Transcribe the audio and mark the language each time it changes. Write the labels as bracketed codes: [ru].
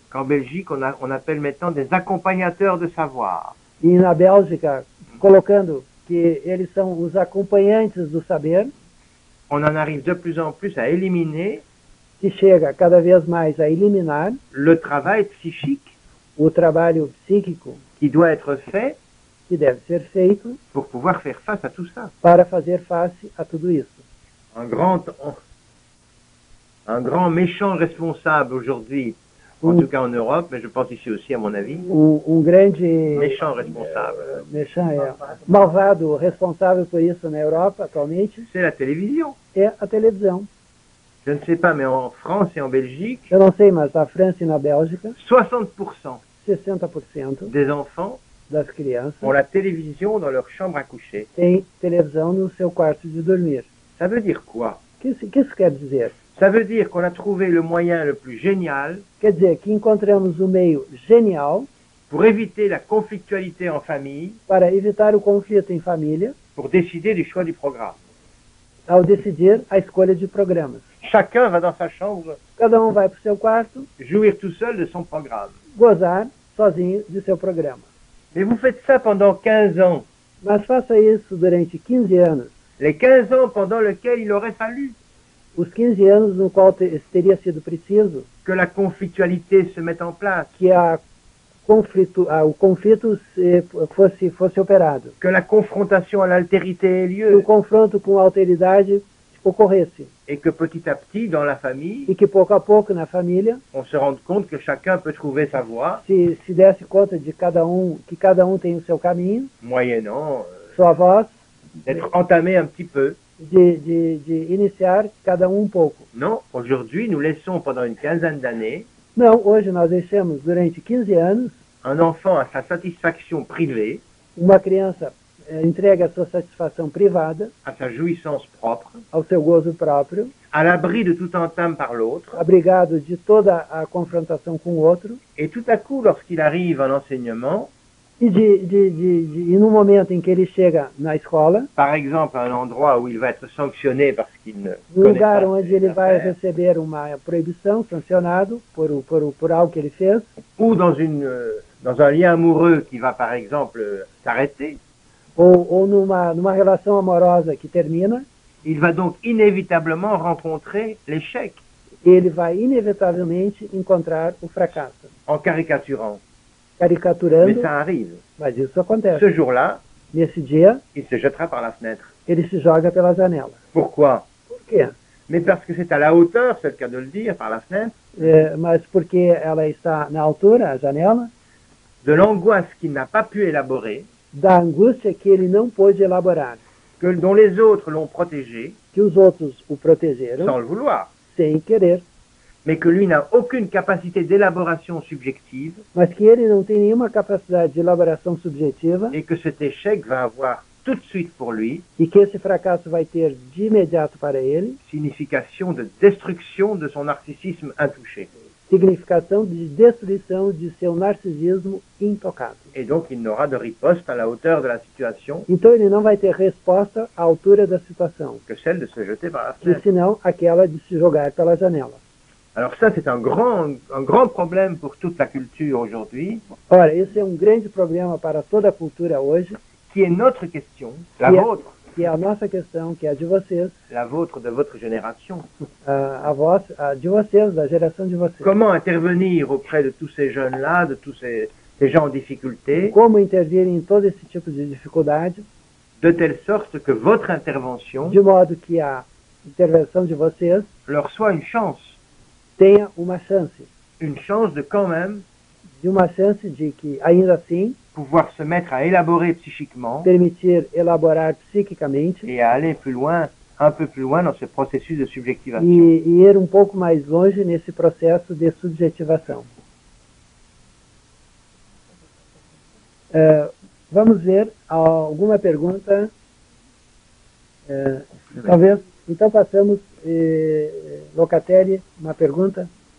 [fr] Qu'en Belgique, on appelle maintenant des accompagnateurs de savoir. [pt] e na Bélgica, colocando que eles são os acompanhantes do saber, [fr] On en arrive de plus en plus à éliminer [pt] que chega cada vez mais a eliminar [fr] le travail psychique [pt] o trabalho psíquico [fr] qui doit être fait [pt] que deve ser feito [fr] pour pouvoir faire face à tout ça. [pt] para fazer face a tudo isso. [fr] Un grand méchant responsable aujourd'hui, en tout cas en Europe, mais je pense ici aussi à mon avis, [pt] Grande [fr] méchant responsable, [pt] malvado responsável por isso na Europa atualmente [fr] c'est la télévision. [pt] é a televisão. [fr] Je ne sais pas, mais en France et en Belgique, [pt] Eu não sei, mas na França e na Bélgica, [fr] 60% [pt] 60% [fr] des enfants [pt] das crianças [fr] ont la télévision dans leur chambre à coucher. [pt] têm televisão no seu quarto de dormir. [fr] Ça veut dire quoi? [pt] O que isso quer dizer? [fr] Ça veut dire qu'on a trouvé le moyen le plus génial [pt] Quer dizer que encontramos um meio genial [fr] pour éviter la conflictualité en famille, [pt] para evitar o conflito em família [fr] pour décider du choix du programme. [pt] ao decidir a escolha de programas. [fr] Chacun va dans sa chambre [pt] Cada vai para o seu quarto, [fr] jouir tout seul de son programme. [pt] gozar sozinho de seu programa. [fr] Mais vous faites ça pendant 15 ans. [pt] Mas faça isso durante 15 anos. [fr] Les 15 ans pendant lesquels il aurait fallu [pt] Os 15 anos no qual teria sido preciso [fr] que la conflictualité se mette en place, [pt] que o conflito fosse operado, [fr] que la confrontation à l'altérité ait [pt] que [fr] lieu, [pt] o confronto com a alteridade ocorresse [fr] et que petit à petit, dans la famille, [pt] e que pouco a pouco na família [fr] on se rende compte que chacun peut trouver sa voie, [pt] se desse conta de que cada tem o seu caminho, [fr] moyennant [pt] sua voz, [fr] d'être entamé un petit peu. [pt] de iniciar cada pouco. [fr] Non, aujourd'hui, nous laissons pendant une quinzaine d'années [pt] Não, hoje nós deixamos durante 15 anos [fr] un enfant à sa satisfaction privée, [pt] uma criança entregue a sua satisfação privada, [fr] à sa jouissance propre, [pt] ao seu gozo próprio, [fr] à l'abri de tout entame par l'autre, [pt] abrigado de toda a confrontação com o outro, [fr] et tout à coup, lorsqu'il arrive en enseignement, [pt] e no momento em que ele chega na escola, [fr] par exemple à un endroit où il va être sanctionné parce qu'il ne [pt] no [fr] connaît [pt] lugar [fr] pas [pt] onde [fr] ses [pt] ele vai [fr] affaires, [pt] receber uma proibição, sancionado por algo que ele fez, [fr] ou dans une dans un lien amoureux qui va, par exemple, s'arrêter, [pt] ou numa relação amorosa que termina, [fr] il va donc inévitablement rencontrer l'échec, [pt] ele vai inevitavelmente encontrar o fracasso. [fr] en caricaturant. [pt] Caricaturando, [fr] Mais ça arrive. [pt] mas isso acontece. [fr] Ce jour-là, [pt] Nesse dia, [fr] il se jettera par la fenêtre. [pt] ele se joga pela janela. [fr] Pourquoi? [pt] Por quê? [fr] Mais parce que c'est à la hauteur, c'est le cas de le dire, par la fenêtre, [pt] Mas porque ela está na altura, a janela, [fr] de l'angoisse qu'il n'a pas pu élaborer, [pt] da angústia que ele não pôde elaborar, [fr] dont les autres l'ont protégé, [pt] que os outros o protegeram [fr] sans le vouloir, [pt] sem querer, [fr] mais que lui n'a aucune capacité d'élaboration subjective, [pt] mas que ele não tem nenhuma capacidade de elaboração subjetiva [fr] et que cet échec va avoir tout de suite pour lui [pt] e que esse fracasso vai ter de imediato para ele [fr] signification de destruction de son narcissisme intouché. [pt] significação de destruição de seu narcisismo intocado. [fr] Et donc il n'aura de riposte à la hauteur de la situation [pt] Então ele não vai ter resposta à altura da situação, [fr] que celle de se jeter par la [pt] que [fr] fenêtre. [pt] senão aquela de se jogar pela janela. [fr] Alors ça, c'est un grand problème pour toute la culture aujourd'hui, [pt] Ora, esse é um grande problema para toda a cultura hoje, [fr] qui est notre question, la Yeah. vôtre, [pt] que é a nossa questão, que é a de vocês, [fr] la vôtre de votre génération. [pt] a de vocês, da geração de vocês. [fr] Comment intervenir auprès de tous ces jeunes-là, de tous ces gens en difficulté, [pt] Como intervir em todo esse tipo de dificuldade, [fr] de telle sorte que votre intervention [pt] de modo que a intervenção de vocês [fr] leur soit une chance [pt] tenha uma chance [fr] de quand même [pt] de que, ainda assim, [fr] pouvoir se mettre à élaborer psychiquement [pt] permitir elaborar psiquicamente [fr] et à aller plus loin, un peu plus loin dans ce processus de subjectivation. [pt] e ir um pouco mais longe nesse processo de subjetivação. Vamos ver alguma pergunta. Talvez. Então passamos, Locatelli, uma pergunta.